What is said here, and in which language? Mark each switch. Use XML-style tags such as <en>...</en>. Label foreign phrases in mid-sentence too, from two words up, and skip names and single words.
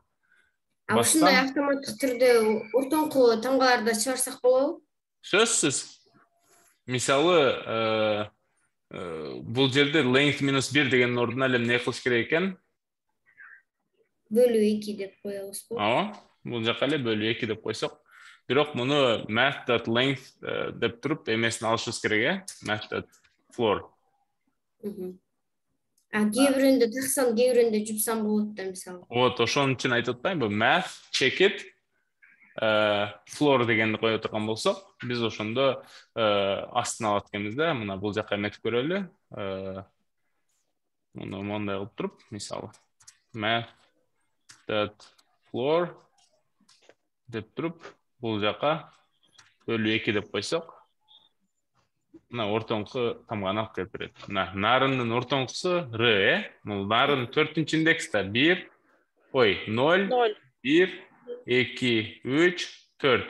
<ky>Ушундай автоматтык түрдө ортоңку тамгаларды чыгарсак болобу? Сөзсүз. Мисалы, бул жерде length -1 деген ордуна эле эмне кылыш керек экен? Бөлүү 2 деп коебузбу? бул жака эле бөлүү 2 деп койсок. Бирок муну math.length деп туруп эмесин алышыбыз керек, math.floor. Кээ бирөндө таксам, кээ бирөндө жупсам болот да, мисалы. Вот, ошонун үчүн айтып атпаймынбы?</ky> <en>Math, check it, floor</en> <ky>дегенди кое турган болсок, биз ошондо астына алат экенбиз да. Мына бул жака эметип көрөлү. Муну мондай кылып туруп, мисалы, math.floor деп туруп, бул жака бөлүү 2 деп койсок, мына ортоңку тамганы алып келип берет. Мына нарындын ортоңкусу R, бул нарын 4-нчү индекста 1, 0, 1, 2, 3, 4.</ky>